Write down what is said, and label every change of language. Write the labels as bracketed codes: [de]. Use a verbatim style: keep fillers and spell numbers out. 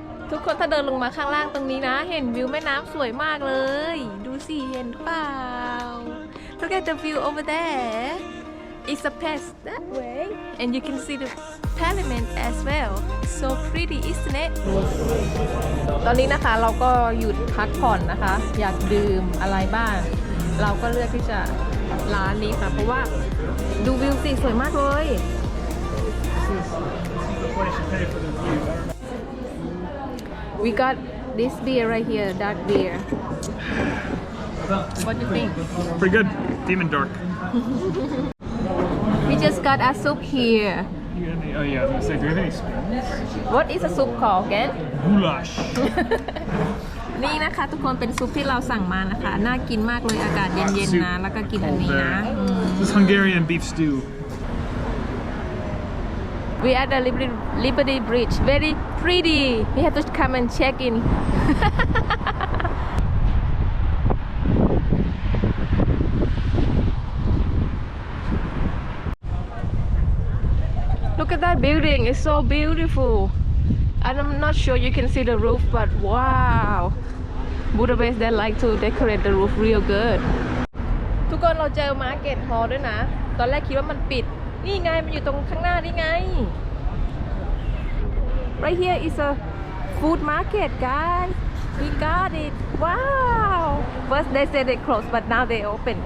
[th] ทุกคนถ้าเดินลงมาข้างล่างตรงนี้นะเห็นวิวแม่น้ำสวยมากเลยดูสิเห็นเปล่า [en] Look at the view over there. It's a pass that way and you can see the parliament as well. So pretty, isn't it? [th] ตอนนี้นะคะเราก็หยุดพักผ่อนนะคะ อยากดื่มอะไรบ้าง เราก็เลือกที่จะร้านนี้ค่ะเพราะว่าดูวิวสิสวยมากเลย [en] We got this beer right here, dark beer. What do you think? Pretty good. Demon Dark. We just got our soup here. Do you have any, oh yeah, I was gonna say, do you have any spoons? What is a soup called again? Goulash. [th] นี่นะคะทุกคนเป็นซุปที่เราสั่งมานะคะน่ากินมากเลยอากาศเย็นๆนะแล้วก็กินอันนี้นะ [en] This is Hungarian beef stew. We at the Liberty, Liberty Bridge. Very pretty. We have to come and check in. Look at that building. It's so beautiful. And I'm not sure you can see the roof, but wow. Budapest, they like to decorate the roof real good. [th] ทุกคนเราเจอมาร์เก็ตฮอลล์ด้วยนะตอนแรกคิดว่ามันปิด นี่ไงมันอยู่ตรงข้างหน้านี่ไง [en] right here is a food market guys we got it wow first they said they closed but now they open